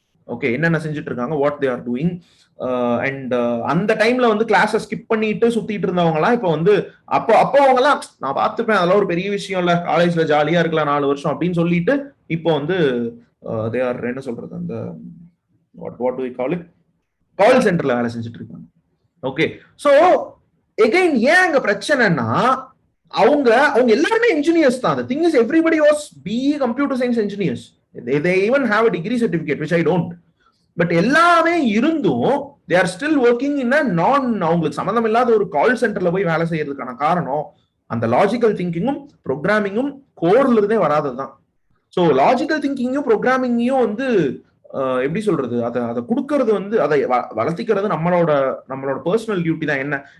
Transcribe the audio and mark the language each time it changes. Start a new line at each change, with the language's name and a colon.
Tamil: Okay, என்னென்ன செஞ்சுட்டு இருக்காங்க,
English: What they are doing.
Tamil: And அந்த டைம்ல வந்து கிளாஸை ஸ்கிப் பண்ணிட்டு சுத்திட்டு இருந்தவங்க எல்லாம் இப்ப வந்து அப்போ அவங்க எல்லாம் நான் பார்த்துப்பேன், அதெல்லாம் ஒரு பெரிய விஷயம் இல்ல, காலேஜ்ல ஜாலியா இருக்கலாம் 4 வருஷம் அப்படின்னு சொல்லிட்டு இப்போ வந்து தே ஆர் என்ன சொல்றது, அந்த what to we call it, கால் சென்டர்ல வேலை செஞ்சுட்டு இருக்காங்க. ஓகே, சோ எகைன் ஏன் அங்க பிரச்சனைன்னா அவங்க எல்லாருமே இன்ஜினியர்ஸ் தான்.
English: The thing is, everybody was BE computer science engineers. They even have a degree certificate, which I don't.
Tamil: But எல்லாமே இருந்தும்
English: they are still working in a
Tamil: அவங்களுக்கு சம்பந்தம் இல்லாத ஒரு கால் சென்டர்ல போய் வேலை செய்யறதுக்கான காரணம் அந்த லாஜிக்கல் திங்கிங்கும் ப்ரோக்ராமிங்கும் கோர்ல இருந்தே வராததுதான். ஸோ லாஜிக்கல் திங்கிங்கும் ப்ரோக்ராமிங்கையும் வந்து எப்படி சொல்றது, அதை கொடுக்கறது வந்து அதை வளர்த்திக்கிறது நம்மளோட பர்சனல் டியூட்டி தான்.